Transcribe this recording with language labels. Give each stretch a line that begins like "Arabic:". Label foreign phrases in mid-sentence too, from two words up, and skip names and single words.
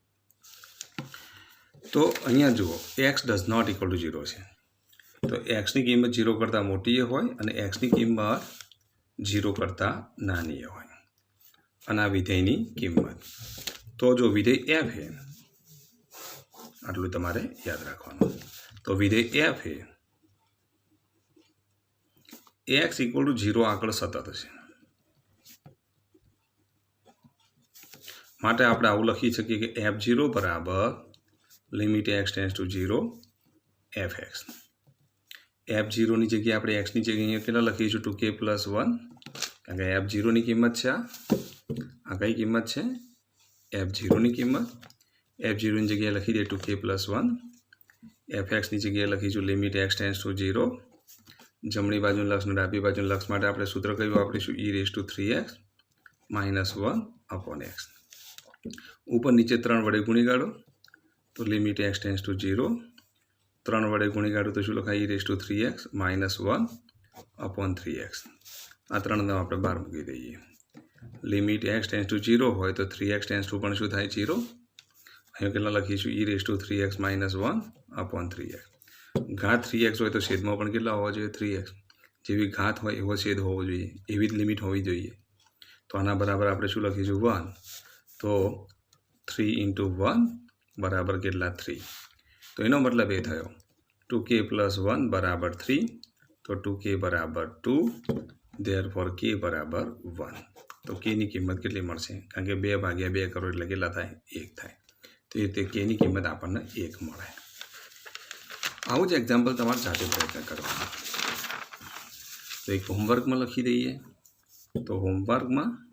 Gujarati: તો અહીંયા જુઓ x
English: does not equal to
Gujarati: 0 છે તો x ની કિંમત 0 કરતાં મોટી હોય અને x ની કિંમત 0 કરતાં નાની હોય અને આ વિધેયની કિંમત તો જો વિધેય f છે આટલું તમારે યાદ રાખવાનું તો વિધેય f છે x = 0 આગળ સતત છે માટે આપણે આવું લખી શકીએ કે f0 બરાબર
English: limit x tends
Gujarati: टू 0 fx f0 ની જગ્યાએ આપણે x ની જગ્યાએ કેટલા લખીશું 2k + 1 કારણ કે f0 ની કિંમત છે આ કઈ કિંમત છે f0 ની કિંમત f0 ની જગ્યાએ લખી દે 2k + 1 fx ની જગ્યાએ લખીશું
English: limit x tends to 0
Gujarati: જમણી બાજુનું લક્ષ અને ડાબી બાજુનું લક્ષ માટે આપણે સૂત્ર કયું વાપરીશું e⁻3x - 1 अपॉन x ઉપર નીચે 3 વડે ગુણી કાઢો તો
English: limit x tends to 0
Gujarati: 3 વડે ગુણી કાઢો તો શું લખાય e⁻3x - 1 અપૉન 3x આ 3 ને આપણે 12 મૂકી દઈએ
English: limit x tends to 0
Gujarati: હોય તો 3x
English: tends to
Gujarati: પણ શું થાય 0 અહીં કેટલા લખીશું e⁻3x - 1 અપૉન 3x ઘાત 3x હોય તો છેદમાં પણ કેટલા હોવા જોઈએ 3x જેવી ઘાત હોય એવો છેદ હોવો જોઈએ એવી જ લિમિટ હોવી જોઈએ તો આના બરાબર આપણે શું લખીશું 1 તો 3 × 1 બરાબર કેટલા 3 તો એનો મતલબ એ થયો 2k + 1 બરાબર 3 તો 2k બરાબર 2 therefore k બરાબર 1 તો k ની કિંમત કેટલી મળશે કારણ કે 2/2 કરો એટલે કેટલા થાય 1 થાય તો એ રીતે k ની કિંમત આપણને 1 મળે આવું જ એક્ઝામ્પલ તમારે જાતે પ્રયત્ન કરવાનો તો એક હોમવર્કમાં લખી દઈએ તો હોમવર્કમાં